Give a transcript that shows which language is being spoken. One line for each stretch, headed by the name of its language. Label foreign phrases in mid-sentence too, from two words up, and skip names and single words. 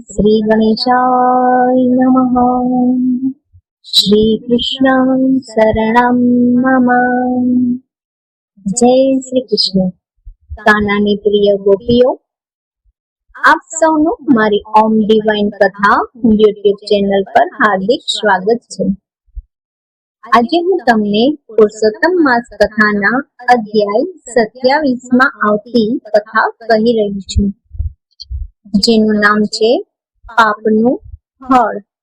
Sanskrit: श्री गणेशाय नमः। श्री कृष्ण शरणं मम।
Hindi: जय श्री कृष्ण।
Gujarati: કાનાની પ્રિય ગોપીઓ, આપ સૌનું મારી ઓમ ડિવાઇન કથા યુટ્યુબ ચેનલ પર હાર્દિક સ્વાગત છે। આજે હું તમને પુરુષોત્તમ માસ કથાના અધ્યાય 27 માં આવતી કથા કહી રહી છું, જેનું નામ છે પાપનું ફળ।